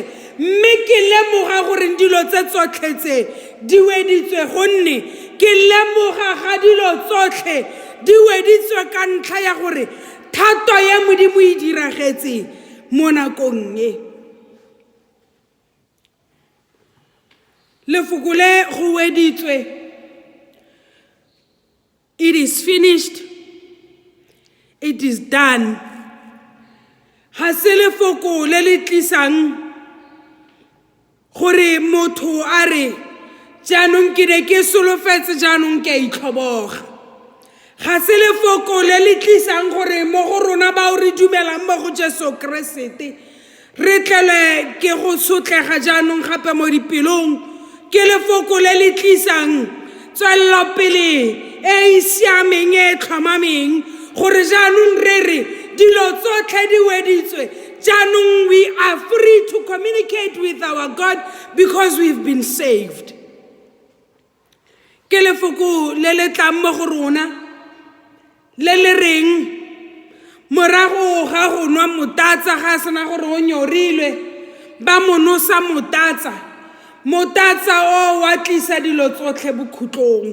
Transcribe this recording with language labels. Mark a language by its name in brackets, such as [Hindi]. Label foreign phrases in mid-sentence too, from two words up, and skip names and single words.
[Tswana] Mme ke lemoga gore dilo tse tsotlhe tse di weditswe, gonne ke lemoga ga dilo tsotlhe di weditswe ka ntlha ya gore thato ya Modimo e diragetse mo nakong e. Lefoko le go weditswe, [English] it is finished, it is done. [Tswana] Ha se lefoko le le tlisang gore motho a re jaanong ke ne ke solofetse jaanong ke a itlhoboga. Ga se lefoko le le tlisang gore mo go rona ba o re dumelang mo go Jesu Keresete re tlele ke go sotlega jaanong gape mo dipelong. Ke lefoko le le tlisang tswelelopele e siameng e tlhomameng gore jaanong re re dilo tsotlhe di weditswe, jaanong [English] we are free to communicate with our God because we've been saved. [Tswana] Ke lefoko le le tlang mo go rona le le reng morago ga go nwa motatsa ga sena gore o nyorilwe ba monosa motatsa o wa tlisa dilo tsotlhe bokhutlong.